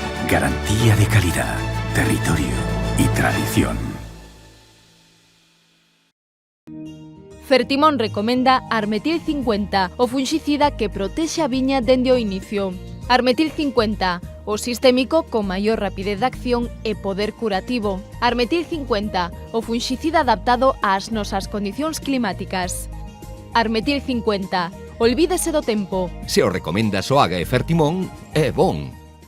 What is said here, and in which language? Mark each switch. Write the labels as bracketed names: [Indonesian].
[Spanish] Garantía de calidad, territorio y tradición. [Galician] Fertimón recomenda Armetil 50, o fungicida que protexe a viña dende o inicio. Armetil 50, o sistémico con maior rapidez de acción e poder curativo. Armetil 50, o fungicida adaptado ás nosas condicións climáticas. Armetil 50, olvídese do tempo. Se o recomenda Soaga e Fertimón, é bon.